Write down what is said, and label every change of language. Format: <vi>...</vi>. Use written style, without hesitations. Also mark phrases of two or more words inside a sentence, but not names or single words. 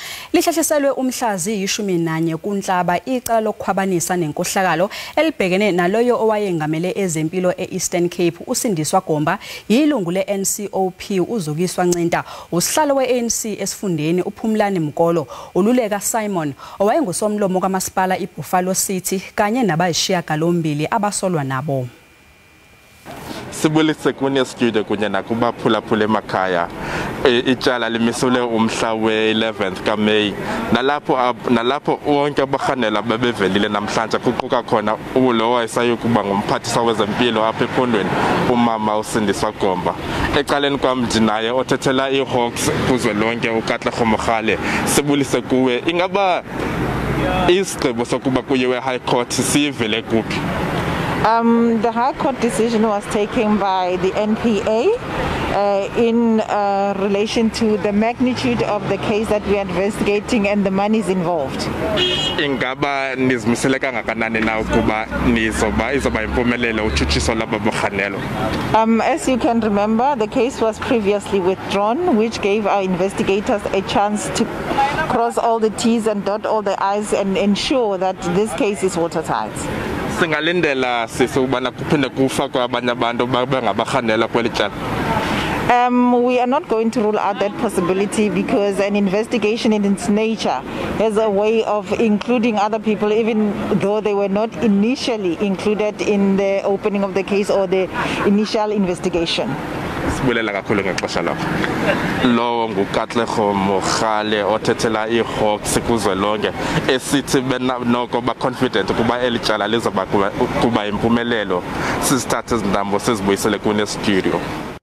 <zu>Lihlehliselwe umhlazi 11 kuNhlaba icala lokukhwabanisa nenkohlakalo elibhekene naloyo owayengamele ezempilo eEastern Cape uSindiswa Gomba yilungu leNCOP uZukiswa Ncinta usihlalo weANC esifundeni uPhumlani Mkolo ululeka Simon owayengusomlomo kaMasipala iBuffalo City kanye nabayishiyagalombili abasolwa nabo.</zu> <xh>Sibulise kune studio kunye nakubaphulaphula emakhaya icala limisule umhla we-11th kaMeyi nalapho wonke abahanela bebevelile namhlanje kuquka khona ulo wayesayokuba ngumphathisa wezempilo apha ephondweni umama uSindiswa Gomba. Ecaleni kwam naye othethela iHawks kuzwelonke uKatlego Mogale. Sibulise kuwe, ingaba isigqibo sokuba kuyiwe High Court sivele kuphi?</xh> <en>The High Court decision was taken by the NPA in relation to the magnitude of the case that we are investigating and the monies involved.</en> <xh>Ingaba nizimisele kangakanani na ukuba izoba impumelelo utshutshiso lwababuhanelo?</xh> <en>As you can remember, the case was previously withdrawn, which gave our investigators a chance to cross all the T's and dot all the I's and ensure that this case is watertight.</en> <xh>Singalindela sisubana kuphinde kufakwe abanye abantu babengabahanela kweli cala.</xh> <en>We are not going to rule out that possibility because an investigation in its nature has a way of including other people even though they were not initially included in the opening of the case or the initial investigation.</en> <xh>Sibulela kakhulu ngexesha lakho. Lowo nguKatlego Mogale othethela iHawks kuzwelonke esithi noko ba confident kuba elicala lizoba kuba impumelelo. Sizithathe izindambo sizibuyisele kune studio.</xh>